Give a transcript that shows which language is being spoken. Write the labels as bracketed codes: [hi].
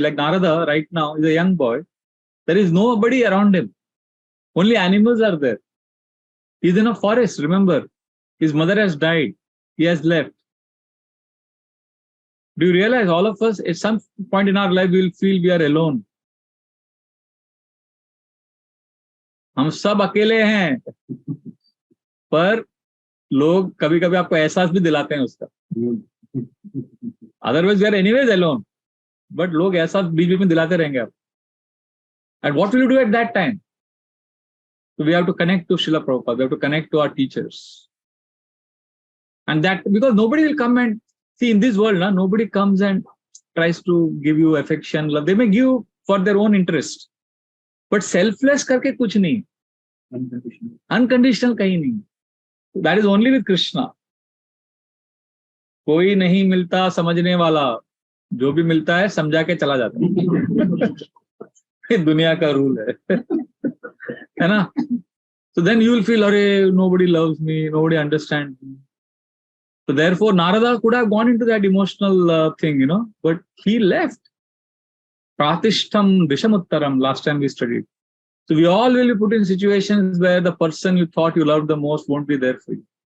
[en] Like Narada right now is a young boy. There is nobody around him. Only animals are there. He's in a forest, remember. His mother has died. He has left. Do you realize all of us, at some point in our life, we will feel we are alone. [hi] हम सब अकेले हैं, पर लोग कभी-कभी आपको एहसास भी दिलाते हैं उसका. [en] Otherwise, we are anyways alone. [hi] But लोग एहसास बीच-बीच में दिलाते रहेंगे आप. [en] And what will you do at that time? So we have to connect to Srila Prabhupada. We have to connect to our teachers. And that, because nobody will come and see in this world, nobody comes and tries to give you affection, love. They may give for their own interest. [hi] But selfless करके कुछ नहीं. Unconditional कहीं नहीं. [en] That is only with Krishna. [hi] कोई नहीं मिलता समझने वाला. जो भी मिलता है समझा के चला जाता है. ये दुनिया का रूल है ना? [en] So then you will feel, अरे nobody loves me, nobody understands me. So therefore Narada could have gone into that emotional thing, but he left. [sa] Pratishtham Vishamuttaram, [en] last time we studied. So we all will be put in situations where the person you thought you loved the most won't be there for you.